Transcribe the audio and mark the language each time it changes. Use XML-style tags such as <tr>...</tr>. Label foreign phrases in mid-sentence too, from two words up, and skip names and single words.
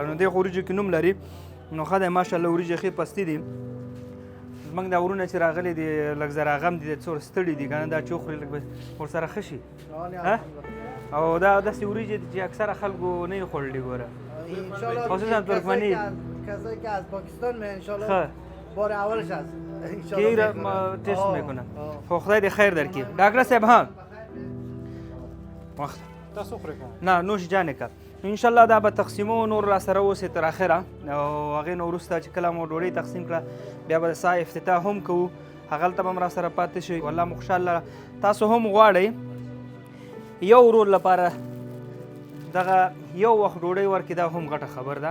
<ps>نو دې خو وریجو کې نوم لري، نو ښه دی ماشاءالله. وریجې ښې پستې دي. زموږ دا ورونه چې راغلي دي لږ زراغم دي، څومره ستړي دي که نه، دا چې وخوري لږ به ورسره ښه شي. او دا داسې وریجې دي چې اکثره خلکو نه یې خوړلي ګوره، خصوصا ترکمني.</ps> <fa>کسایی که از پاکستان میان انشالله بار اولش هست که تست میکنم.</fa> <ps>خب خدای دې خیر درکړي. ډاکټر صاحب ها وخت تاسو خورئ نه نوش جانې که انشاءالله دا به تقسیمو نور را سره اوسې تر اخره. او هغې نه وروسته چې کله مو ډوډۍ تقسیم کړه بیا به د سا افتتاح هم کوو، هغلته به هم را سره پاتې شئ. والله مو خوشحاله تاسو هم غواړئ یو ورور لپاره دغه یو وخت ډوډۍ ورکړي، دا هم غټه خبر ده.</ps>